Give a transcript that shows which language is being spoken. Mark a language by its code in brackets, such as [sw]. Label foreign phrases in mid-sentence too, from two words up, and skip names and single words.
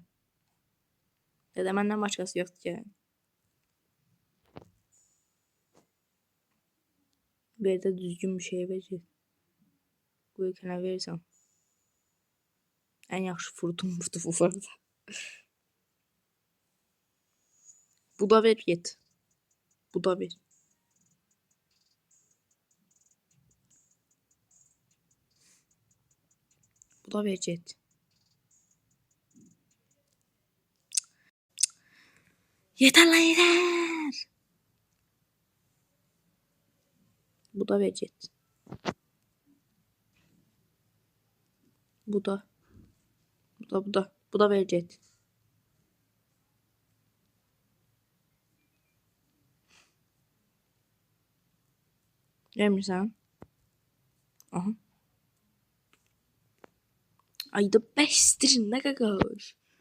[az] Ya da məndən başqası yoxdur ki. Bir də düzgün bir şey verir. Quick'ə nə verirsən? Ən yaxşı furtum bu arada. Bu da ver get. Bu da ver. Bu da ver get. [tr] Yeter lan yeter. [az] Bu da ver get. Bu da ver get. Vermirsən? Aha. Ayda bəsdirin nə qaqaş.